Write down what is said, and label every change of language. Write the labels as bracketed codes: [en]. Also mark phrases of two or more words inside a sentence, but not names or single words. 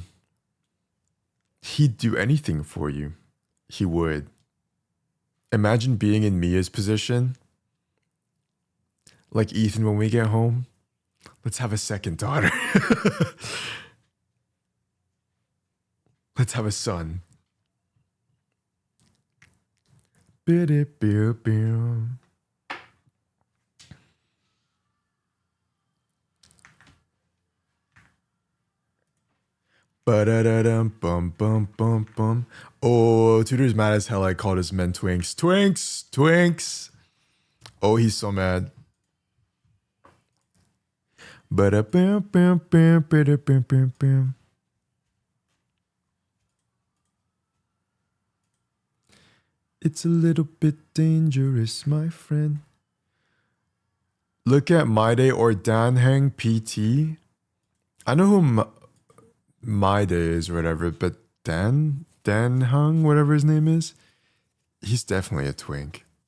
[en] He'd do anything for you. He would. Imagine being in Mia's position. Like Ethan when we get home. Let's have a second daughter. Let's have a son. Ba-da-da-dum, bum, bum, bum, bum. Oh, Tutor's mad as hell I called his men twinks. Twinks! Twinks! Oh, he's so mad. Ba-da-bam-bam-bam-bam-bam-bam. It's a little bit dangerous, my friend. Look at My Day or Dan Hang PT. I know who My Day is or whatever, but Dan Hung, whatever his name is, he's definitely a twink.